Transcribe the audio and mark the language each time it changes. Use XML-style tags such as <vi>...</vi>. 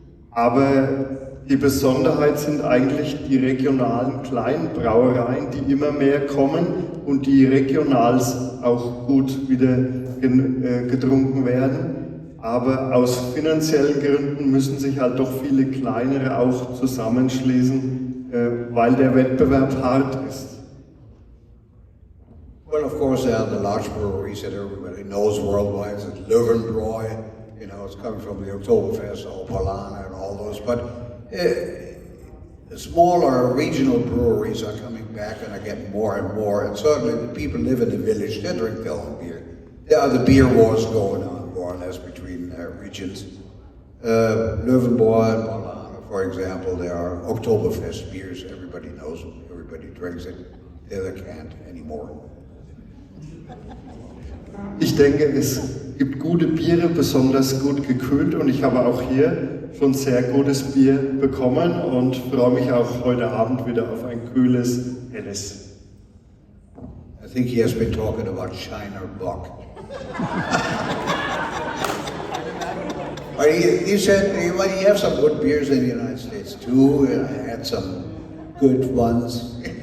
<de>Aber die Besonderheit sind eigentlich die regionalen kleinen Brauereien, die immer mehr kommen und die regional auch gut wieder getrunken werden. Aber aus finanziellen Gründen müssen sich halt doch viele kleinere auch zusammenschließen, weil der Wettbewerb hart ist.</de> <en>Well, of course, there are the large breweries that everybody knows worldwide. It's Löwenbräu, you know, it's coming from the Oktoberfest, Opalana, and all those. But the smaller regional breweries are coming back and are getting more and more. And certainly the people live in the village, they drink their own beer. There are the beer wars going on, more or less, between regions. Löwenbräu and Opalana, for example, there are Oktoberfest beers. Everybody knows them, everybody drinks it. The other can't anymore.</en> <de>Ich denke, es gibt gute Biere, besonders gut gekühlt, und ich habe auch hier schon sehr gutes Bier bekommen und freue mich auch heute Abend wieder auf ein kühles, helles.</de> <en>I think he has been talking about Shiner Bock. But he said, well, you have some good beers in the United States too, and I had some good ones.</en>